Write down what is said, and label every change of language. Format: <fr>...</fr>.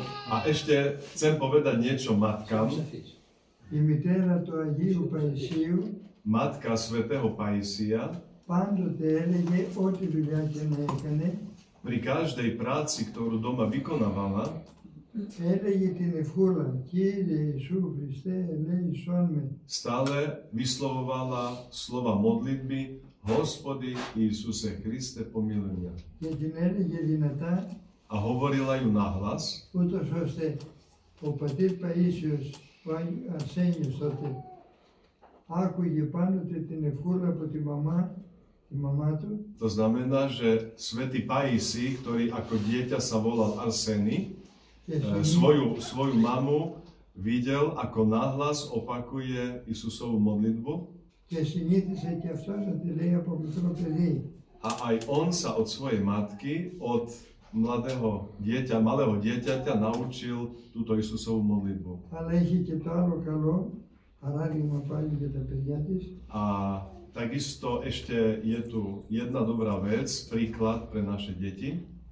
<sk>A ešte chcem povedať niečo matkám.</sk> <el>Η μητέρα του Αγίου Παϊσίου</el> <sk>Matka svätého Pajsia</sk> <el>πάντοτε έλεγε ό,τι δουλειά και να έκανε,</el> <sk>pri každej práci, ktorú doma vykonávala,</sk> <el>έλεγε την ευχούλα Κύριε Ιησού Χριστέ ελέησόν με.</el> <sk>stále vyslovovala slova modlitby</sk> <cu>Hospody Iisuse Kriste pomiluj mňa.</cu> <el>Και την έλεγε δυνατά,</el> <sk>A hovorila ju nahlas,</sk> <el>ούτως ώστε ο πατήρ Παΐσιος, ο Αρσένιος τότε, άκουγε πάντοτε την ευχούλα από τη μαμά του.</el> <sk>To znamená, že svätý Pajsi, ktorý ako dieťa sa volal Arseny, svoju mamu videl, ako nahlas opakuje Isusovú modlitbu.</sk> <el>Και συνήθισε και αυτός να τη λέει από μικρό παιδί.</el> <sk>A aj on sa od svojej matky, od malého dieťaťa naučil túto Isusovú modlitbu.</sk> <el>Αλλά έχει και το άλλο καλό, παράδειγμα πάλι για τα παιδιά της.</el> <sk>A takisto ešte je tu jedna dobrá vec, príklad pre naše deti.</sk>